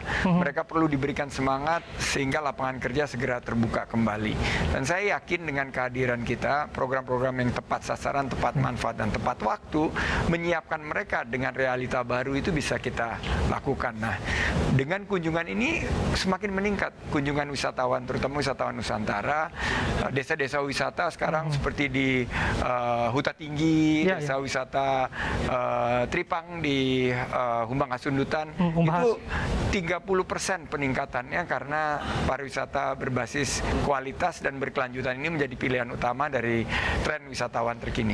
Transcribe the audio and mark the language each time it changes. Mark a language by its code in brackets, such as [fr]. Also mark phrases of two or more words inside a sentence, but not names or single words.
[id] Mereka perlu diberikan semangat sehingga lapangan kerja segera terbuka kembali. Dan saya yakin dengan kehadiran kita, program-program yang tepat sasaran, tepat manfaat, dan tepat waktu, menyiapkan mereka dengan realita baru itu bisa kita lakukan. Nah, dengan kunjungan ini semakin meningkat kunjungan wisatawan, terutama wisatawan Nusantara, desa-desa wisata sekarang seperti di Huta Tinggi, desa wisata Tripang di Humbang Hasundutan, itu 30% peningkatannya karena pariwisata berbasis kualitas dan berkelanjutan ini menjadi pilihan utama dari tren wisatawan terkini.